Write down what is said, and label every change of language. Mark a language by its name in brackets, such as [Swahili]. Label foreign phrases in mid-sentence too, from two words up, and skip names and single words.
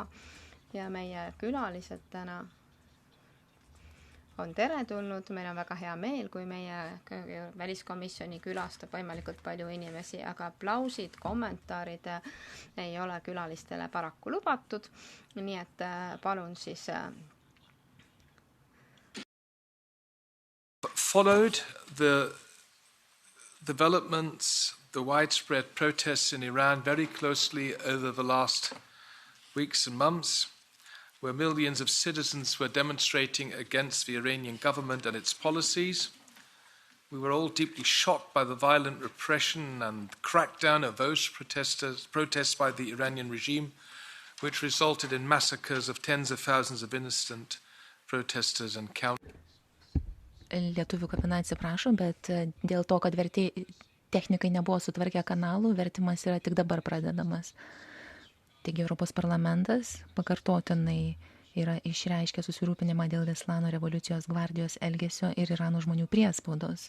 [Estonian] Ja meie külalised täna on teretulnud, meil on väga hea meel, kui meie väliskomisjoni külastab võimalikult palju inimesi, aga aplausid, kommentaarid ei ole külalistele paraku lubatud, nii et palun siis. [English] Followed the developments, the widespread protests in Iran very closely over the last weeks and months, where millions of citizens were demonstrating against the Iranian government and its policies. We were all deeply shocked by the violent repression and crackdown of those protests by the Iranian regime, which resulted in massacres of tens of thousands of innocent protesters and countless. [Lithuanian] Lietuvių kapinai atsiprašo, bet dėl to, kad technikai nebuvo sutvarkę kanalų, vertimas yra tik dabar pradedamas. Taigi Europos parlamentas pakartotinai yra išreiškę susirūpinimą dėl Islamo revoliucijos gvardijos elgesio ir Irano žmonių priespaudos.